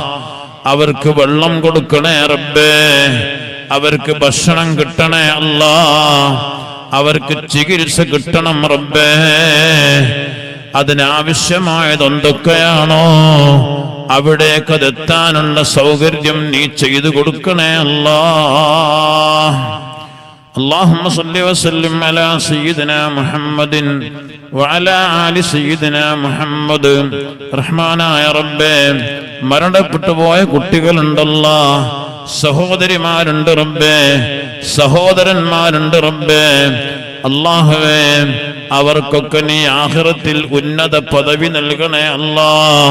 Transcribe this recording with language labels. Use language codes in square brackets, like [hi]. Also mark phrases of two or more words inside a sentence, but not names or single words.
[ml] അവർക്ക് വെള്ളം കൊടുക്കണേ റബ്ബേ, അവർക്ക് ഭക്ഷണം കിട്ടണേ അല്ലാഹ്, അവർക്ക് ചികിത്സ കിട്ടണം റബ്ബേ. അതിനാവശ്യമായതെന്തൊക്കെയാണോ അവിടേക്ക് അതെത്താനുള്ള സൗകര്യം നീ ചെയ്തു കൊടുക്കണേ അല്ലാഹ്. [ar] اللهم صل وسلم على سيدنا محمد وعلى آل سيدنا محمد. [ml] റഹ്മാനായ റബ്ബേ, മരണപ്പെട്ടു പോയ കുട്ടികളുണ്ടല്ലോ, സഹോദരിമാരുണ്ട് റബ്ബേ, സഹോദരന്മാരുണ്ട് റബ്ബേ. അല്ലാഹുവേ, അവർക്കൊക്കെ നീ ആഖിറത്തിൽ ഉന്നത പദവി നൽകണേ അല്ലാഹ്.